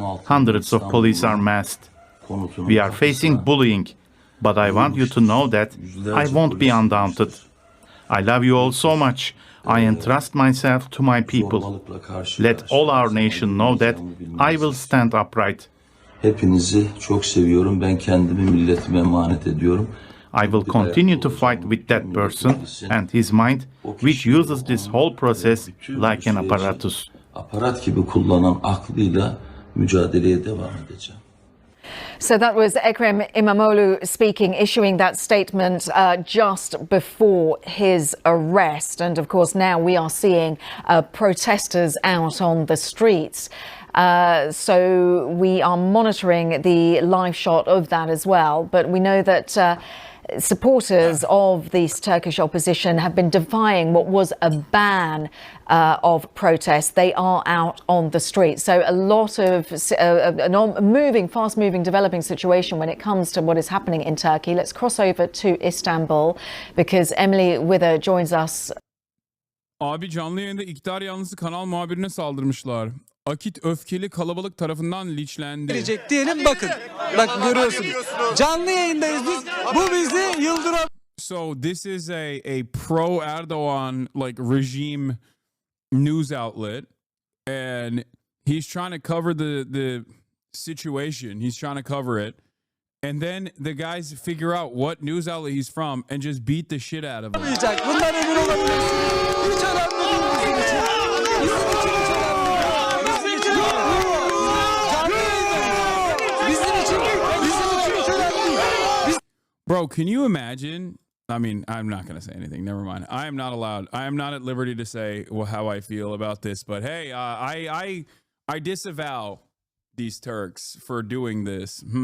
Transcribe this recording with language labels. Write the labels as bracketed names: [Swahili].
[English] Hundreds of police are massed. We are facing bullying, but I want you to know that I won't be undaunted. I love you all so much. I entrust myself to my people. Let all our nation know that I will stand upright. [Turkish] Hepinizi çok seviyorum. Ben kendimi milletime emanet ediyorum. [English] I will continue to fight with that person and his mind, which uses this whole process like an apparatus. [Turkish] Aparat gibi kullanan aklıyla mücadeleye devam edeceğim. [English] So that was Ekrem Imamoglu speaking, issuing that statement just before his arrest. And of course, now we are seeing protesters out on the streets. So we are monitoring the live shot of that as well. But we know that supporters of this Turkish opposition have been defying what was a ban of protests. They are out on the street. So a lot of a fast-moving, developing situation when it comes to what is happening in Turkey. Let's cross over to Istanbul because Emily Wither joins us. [Turkish] Abi canlı yayında iktidar yanlısı kanal muhabirine saldırmışlar. Akit öfkeli kalabalık tarafından linçlendi. Diyelim bakın. Bak görüyorsunuz. Canlı yayındayız biz. Bu bizi yıldıran. [English] So this is a pro Erdogan like regime news outlet, and he's trying to cover the situation. He's trying to cover it, and then the guys figure out what news outlet he's from and just beat the shit out of him. [Turkish] Bunlar emin olabilirsiniz. Hiç önemli değil bizim için. Bizim için hiç önemli değil. Bizim için canlı yayındayız. Bizim için hiç önemli değil. [English] Bro, can you imagine? I mean, I'm not going to say anything. Never mind. I am not allowed. I am not at liberty to say how I feel about this. But hey, I disavow these Turks for doing this.